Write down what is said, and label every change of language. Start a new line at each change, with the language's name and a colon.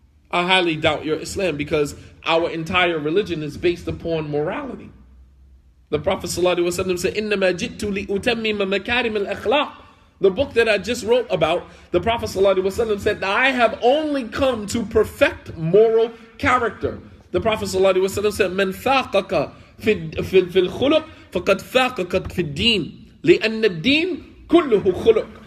English: I highly doubt your Islam, because our entire religion is based upon morality. The Prophet ﷺ said,
Arabic: إِنَّمَا جِئْتُ لِأُتَمِّمَ مَكَارِمَ الْأَخْلَاقِ.
English: The book that I just wrote about, the Prophet ﷺ said, I have only come to perfect moral character. The Prophet ﷺ said,
Arabic: مَنْ فَاقَكَ في الخلق فقد فاقك في الدين لأن الدين كله خلق.